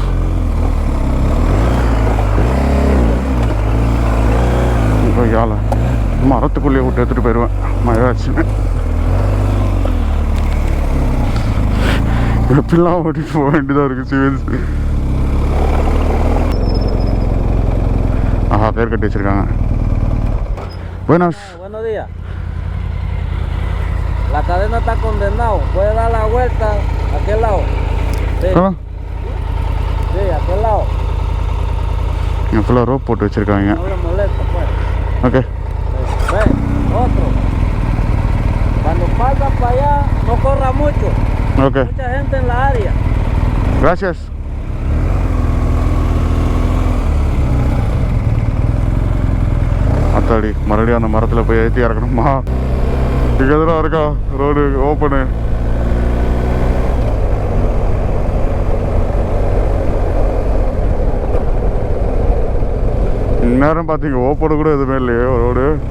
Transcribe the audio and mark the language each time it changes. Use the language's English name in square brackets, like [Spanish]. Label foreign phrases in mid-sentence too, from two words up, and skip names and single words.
[Tamil] இப்போ யாழ மரத்துக்குள்ளேயே விட்டு எடுத்துகிட்டு போயிடுவேன் மழை ஆச்சுன்னு. எப்படிலாம் ஓட்டிட்டு போக வேண்டியதாக இருக்குது சீரியஸ். ஆஹா, பேர் கட்டி வச்சுருக்காங்க. [Spanish] Buenos días. La cadena está condenado. Puede dar la vuelta a aquel lado. Sí. ¿Cómo? Sí, a aquel lado. [Tamil] இங்கே ஃபுல்லாக ரோப் போட்டு வச்சுருக்காங்க. [Spanish] No le molesta, pues. ஓகே. Ve, otro. Cuando pasa para allá, no corra mucho. ஓகே. Mucha gente en la área. Gracias. [Tamil] அத்தாடி மறுபடியும் அந்த மரத்தில் போய் ஏற்றி இறக்கணுமா? இங்கே எதுனா இருக்கா [English] road open? [Tamil] இந்நேரம் பார்த்தீங்க ஓப்பனு கூட எதுவுமே இல்லையே ரோடு.